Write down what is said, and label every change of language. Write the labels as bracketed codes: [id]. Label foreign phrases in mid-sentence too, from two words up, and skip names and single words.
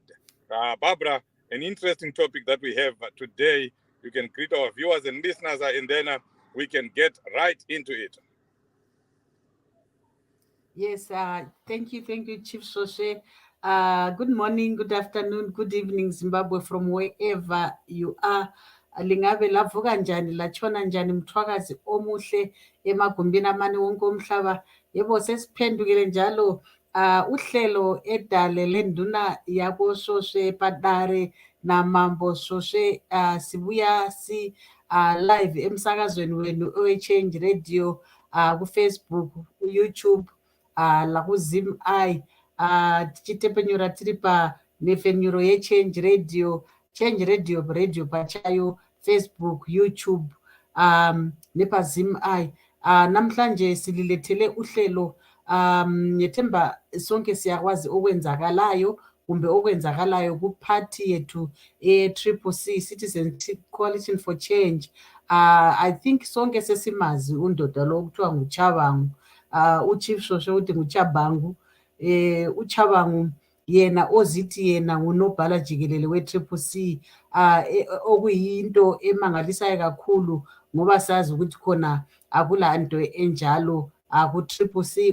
[en] Barbara, an interesting topic that we have today. You can greet our viewers and listeners and then we can get right into it. Yes, thank you, Chief Svosve. Good morning, good afternoon, good evening, Zimbabwe, from wherever you are. [nd] Lingabe lavuka njani latshona njani mthwakazi omuhle emagumbini amane wonke omhlaba. Yebo sesiphendukile njalo uhlelo edale lenduna yabo Svosve Padare Namambo Svosve sibuya live emsakazweni wenu owe-Change Radio ku-Facebook, ku-YouTube la ku-Zim [sn] tichitepenyura tiri panefenyuro ye-Change Radio radio pachayo, Facebook, YouTube nepazim [nd] namhlanje sililethele uhlelo ngethemba sonke siyakwazi okwenzakalayo kumbe okwenzakalayo kuphathi yethu e-Triple C, Citizenship Coalition for Change. [en] I think [nd] sonke sesimazi undoda lo kuthiwa nguChabangu. uChief Svosve uthi nguChabangu. uChabangu yena ozithi yena ngunobhala jikelele we-Triple C, okuyinto emangalisayo kakhulu ngoba sazi ukuthi khona akulanto enjalo ku-Triple C.